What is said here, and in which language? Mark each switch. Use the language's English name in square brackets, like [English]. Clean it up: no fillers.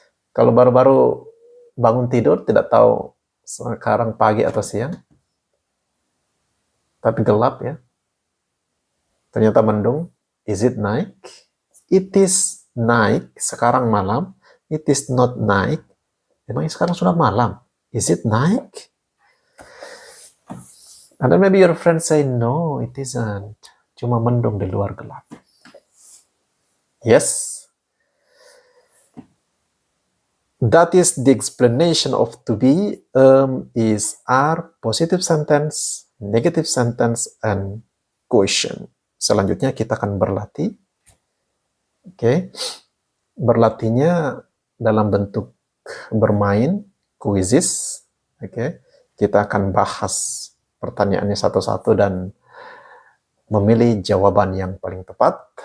[Indonesian] Kalau baru-baru bangun tidur, tidak tahu sekarang pagi atau siang, tapi gelap ya. Ternyata mendung. [English] Is it night? It is night. [Indonesian] Sekarang malam. [English] It is not night. [Indonesian] Emangnya sekarang sudah malam? [English] Is it night? And then maybe your friend say, no, it isn't. [Indonesian] Cuma mendung di luar gelap. [English] Yes. That is the explanation of to be is are positive sentence, negative sentence, and question. [Indonesian] Selanjutnya kita akan berlatih. Oke. Berlatihnya dalam bentuk bermain, quizzes. Oke. Kita akan bahas pertanyaannya satu-satu dan memilih jawaban yang paling tepat.